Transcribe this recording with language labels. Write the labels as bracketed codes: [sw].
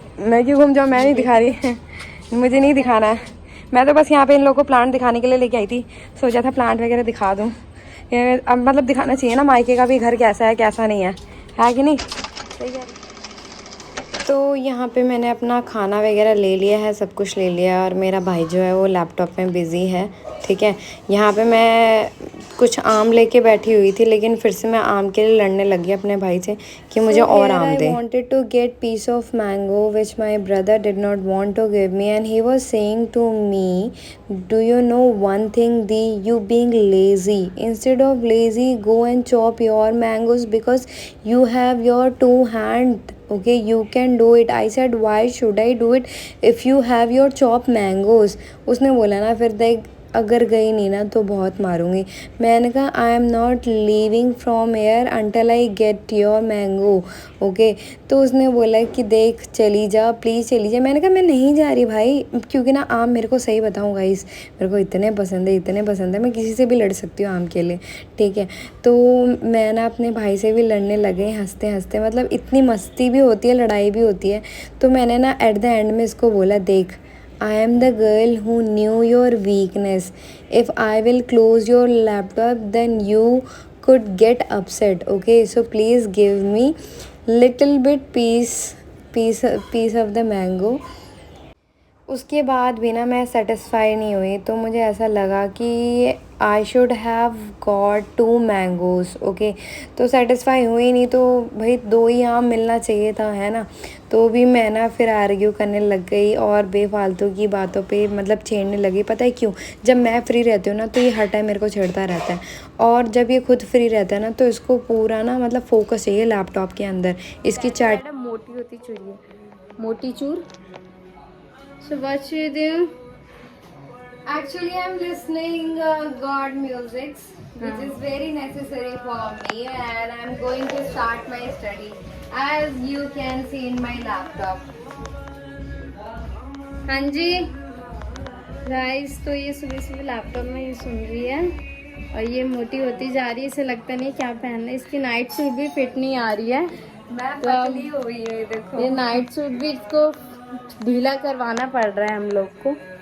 [hi] मैं क्यों घूम जाऊँ, मैं नहीं दिखा रही। मुझे नहीं दिखाना है, मैं तो बस यहाँ पे इन लोगों को प्लांट दिखाने के लिए लेके आई थी। सोचा था प्लांट वगैरह दिखा दूँ। अब मतलब दिखाना चाहिए ना मायके का भी घर कैसा है कैसा नहीं है कि नहीं, सही है। तो यहाँ पे मैंने अपना खाना वगैरह ले लिया है, सब कुछ ले लिया। और मेरा भाई जो है वो लैपटॉप में बिज़ी है, ठीक है। यहाँ पे मैं कुछ आम लेके बैठी हुई थी, लेकिन फिर से मैं आम के लिए लड़ने लगी अपने भाई से कि मुझे और आम दे। [en] I wanted to get piece of mango which my brother did not want to give me, and he was saying to me, do you know one thing, Di, you being lazy, instead of lazy go and chop your mangoes because you have your two hands, okay, you can do it. I said why should I do it if you have your chopped mangoes. [hi] उसने बोला ना, फिर देख अगर गई नहीं ना तो बहुत मारूंगी। [en] मैंने कहा I am not leaving from here until I get your mango, okay. [hi] तो उसने बोला कि देख चली जा, प्लीज़ चली जा। मैंने कहा मैं नहीं जा रही भाई, क्योंकि ना आम मेरे को सही बताऊँ गाइस, मेरे को इतने पसंद है, मैं किसी से भी लड़ सकती हूँ आम के लिए, ठीक है। तो मैं ना अपने भाई से भी लड़ने लगे हंसते हंसते, मतलब इतनी मस्ती भी होती है, लड़ाई भी होती है। तो मैंने ना एट द एंड में इसको बोला, देख [en] I am the girl who knew your weakness. If I will close your laptop, then you could get upset. Okay, so please give me little bit piece of the mango. [hi] उसके बाद भी ना मैं satisfy नहीं हुई, तो मुझे ऐसा लगा कि [en] I should have got 2 mangoes. [hi] Okay, तो सेटिस्फाई हुई नहीं, तो भाई 2 ही आम मिलना चाहिए था, है ना. तो भी मैं ना फिर आर्ग्यू करने लग गई और बेफालतू की बातों पे मतलब छेड़ने लगी. पता है क्यों? जब मैं फ्री रहती हूँ ना तो ये हर टाइम मेरे को छेड़ता रहता है, और जब ये खुद फ्री रहता है ना तो इसको पूरा ना मतलब फोकस चाहिए लैपटॉप के अंदर. इसकी चैट मोटी होती चूरी, मोटी चूर. [en] So what you do? Actually, I'm listening God music, which is very necessary for me, and I'm going to start my study, as you can see in my laptop. [hi] हाँ जी guys, तो ये सुबह सुबह लैपटॉप में ये सुन रही है और ये मोटी होती जा रही है. इसे लगता नहीं क्या पहनना है. इसकी नाइट सूट भी फिट नहीं आ रही है. मैं तो अब पतली हो गई है, देखो. ये नाइट सूट भी इसको ढीला करवाना पड़ रहा है हम लोग को.